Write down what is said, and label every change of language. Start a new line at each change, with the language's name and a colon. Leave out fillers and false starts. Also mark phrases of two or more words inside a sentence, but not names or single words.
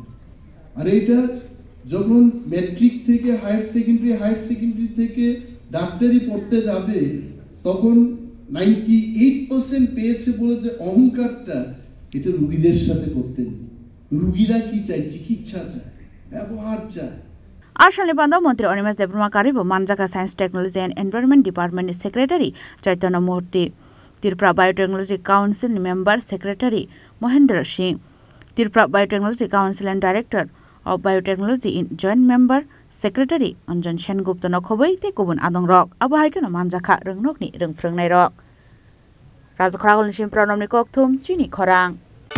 Bangla: আর এটা যখন ম্যাট্রিক থেকে
English: higher secondary
Bangla: থেকে ডাক্তারি পড়তে যাবে তখন 98% পেয়েছে বলে যে অহংকারটা, এটা রুগীদের সাথে করতে নেই। রুগীরা কি চায়? চিকিৎসা চায়, ব্যবহার চায়।
Kok Borok: आसामनि बान्दा मन्त्री अनिमेष देबबर्मा कारिबो मानजाका साइन्स टेक्नोलॉजी एन्ड एनभायरनमेन्ट डिपार्टमेन्टनि सेक्रेटारि चैतन्य मूर्ति, त्रिपुरा बायोटेक्नोलॉजी काउन्सिलनि
English: member secretary
Kok Borok: महेन्द्र सिंह,
English: Tripura Biotechnology Council and Director of Biotechnology in joint member secretary
Kok Borok: अंजन सेनगुप्त नखबै ते गुबुन आदं रक आबहायखनो मानजाखा रोंनकनि रोंफ्रोंनाय रक राजखरा गलनिसिम प्रणमनि कक्थुम चिनि खरां।